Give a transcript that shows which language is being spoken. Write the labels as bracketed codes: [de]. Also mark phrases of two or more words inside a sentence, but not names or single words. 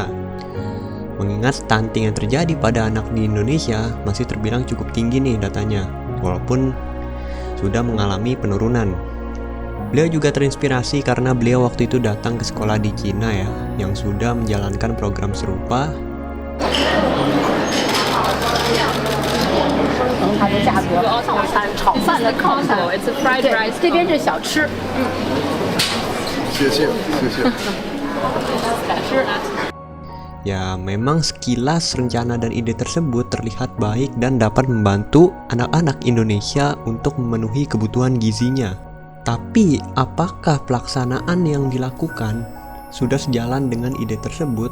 [id] Mengingat stunting yang terjadi pada anak di Indonesia masih terbilang cukup tinggi nih datanya, walaupun sudah mengalami penurunan. Beliau juga terinspirasi karena beliau waktu itu datang ke sekolah di Cina ya, yang sudah menjalankan program serupa. [zh] 它的价格，早餐炒饭的烤餐 ， [en] It's a fried rice， [zh] 这边是小吃。谢谢，谢谢。 [id] Ya, memang sekilas rencana dan ide tersebut terlihat baik dan dapat membantu anak-anak Indonesia untuk memenuhi kebutuhan gizinya. Tapi, apakah pelaksanaan yang dilakukan sudah sejalan dengan ide tersebut?